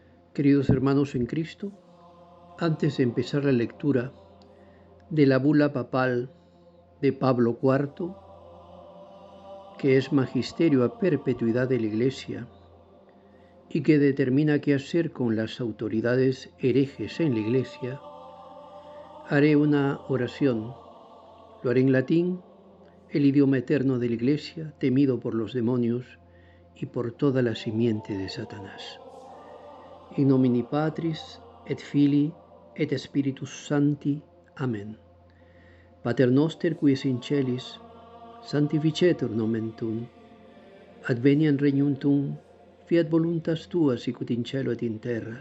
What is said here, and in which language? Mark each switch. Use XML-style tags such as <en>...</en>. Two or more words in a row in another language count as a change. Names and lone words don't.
<es>Queridos hermanos en Cristo, antes de empezar la lectura de la bula papal de Pablo IV, que es magisterio a perpetuidad de la Iglesia y que determina qué hacer con las autoridades herejes en la Iglesia, haré una oración. Lo haré en latín, el idioma eterno de la Iglesia, temido por los demonios y por toda la simiente de Satanás.</es> <la>In nomine Patris, et Filii, et Spiritus Sancti. Amen. Pater noster, qui es in celis, sanctificetur nomen tuum. Adveniat regnum tuum, fiat voluntas tua sicut in cielo et in terra.</la>